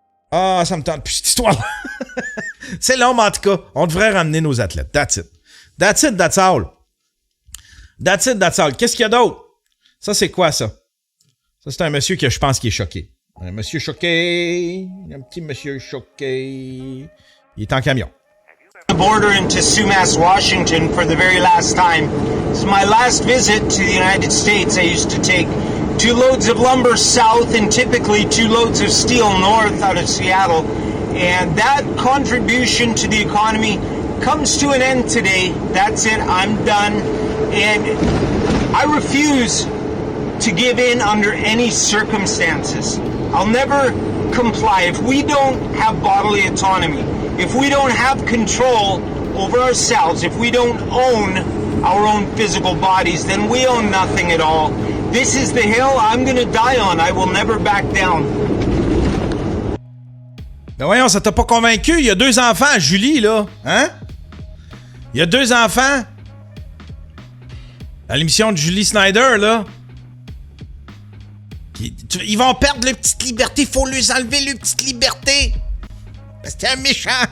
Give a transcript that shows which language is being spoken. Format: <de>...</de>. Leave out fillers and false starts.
<fr>Ah, ça me tente plus cette histoire-là. C'est long, mais en tout cas, on devrait ramener nos athlètes.</fr> <en>That's it. That's it, that's all. That's it, that's all.</en> <fr>Qu'est-ce qu'il y a d'autre? Ça, c'est quoi, ça? Ça, c'est un monsieur que je pense qui est choqué. Un monsieur choqué. Un petit monsieur choqué. Il est en camion.</fr> <en>The border into Sumas, Washington for the very last time. It's my last visit to the United States. I used to take 2 loads of lumber south and typically 2 loads of steel north out of Seattle. And that contribution to the economy comes to an end today. That's it. I'm done. And I refuse to give in under any circumstances. I'll never comply. If we don't have bodily autonomy, if we don't have control over ourselves, if we don't own our own physical bodies, then we own nothing at all. This is the hill I'm gonna die on. I will never back down.</en> <fr>Ben voyons, ça t'a pas convaincu? Il y a 2 enfants, Julie, là. Hein? Il y a 2 enfants. À l'émission de Julie Snyder, là. Ils vont perdre leur petite liberté. Faut leur enlever leur petite liberté. Parce que t'es un méchant.</fr>